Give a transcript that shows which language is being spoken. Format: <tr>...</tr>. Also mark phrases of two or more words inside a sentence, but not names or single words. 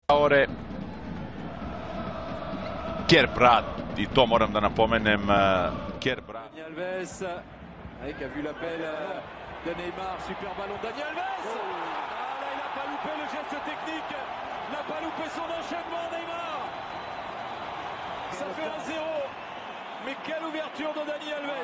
<sr>Kerbrad, i to moram da napomenem, Kerbrad.</sr> <fr>Dani Alves, qui a vu l'appel de Neymar, super ballon Dani Alves. Ah là, il n'a pas loupé le geste technique, il n'a pas loupé son enchaînement Neymar. Ça fait 1-0, mais quelle ouverture de Dani Alves.</fr>